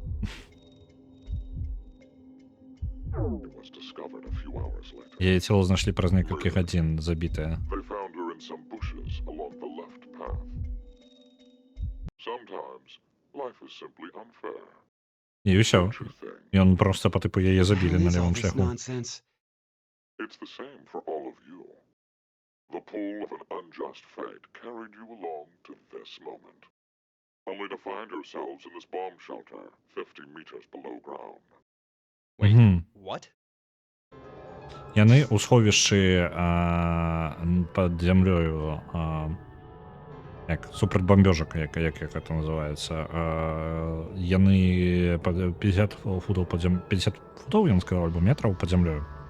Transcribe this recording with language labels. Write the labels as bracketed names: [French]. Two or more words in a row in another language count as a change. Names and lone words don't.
[Belarusian] Яе цело знайшлі праз некалькі гадзін, забітае. І ўсё. Ён проста па тыпу яе забілі на левым шляху. [English] It's the same for all of you. The pull of an unjust fate carried you along to this moment, only to find yourselves in this bomb shelter 50 meters below ground. Wait, what? [Belarusian] Яны ў сховішчы пад зямлёю, як супрацьбамбёжак, як гэта называецца. Яны 50 футаў пад зямлёю, 50 футаў, ён сказаў, альбо метраў пад зямлёю.